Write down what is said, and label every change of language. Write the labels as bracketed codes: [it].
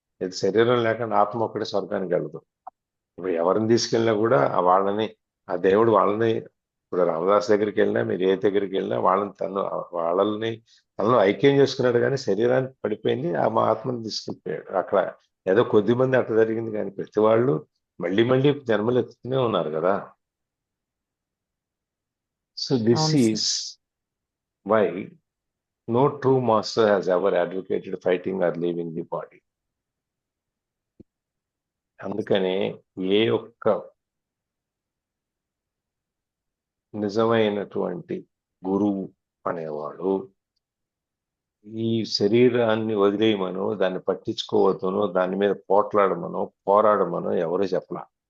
[te] ఇది శరీరం లేకుండా ఆత్మ ఒక్కటే స్వర్గానికి వెళ్ళదు. ఇప్పుడు ఎవరిని తీసుకెళ్ళినా కూడా ఆ దేవుడు వాళ్ళని, ఇప్పుడు రామదాస్ దగ్గరికి వెళ్ళినా, మీరు ఏ దగ్గరికి వెళ్ళినా వాళ్ళని తనలో ఐక్యం చేసుకున్నాడు, కానీ శరీరానికి పడిపోయింది, మా ఆత్మని తీసుకెళ్ళిపోయాడు. అక్కడ ఏదో కొద్ది మంది అట్లా జరిగింది, కానీ ప్రతి వాళ్ళు మళ్ళీ మళ్ళీ జన్మలు ఎత్తుతూనే ఉన్నారు కదా. [en] so this [te] అవును sir. [en] Is why no true master has ever advocated fighting or leaving the body. [te] అందుకనే ఏ ఒక్క నిజమైనటువంటి గురువు అనేవాడు ఈ శరీరాన్ని వదిలేయమనో, దాన్ని పట్టించుకోవద్దనో, దాని మీద పోట్లాడమనో, పోరాడమనో ఎవరు చెప్పలా.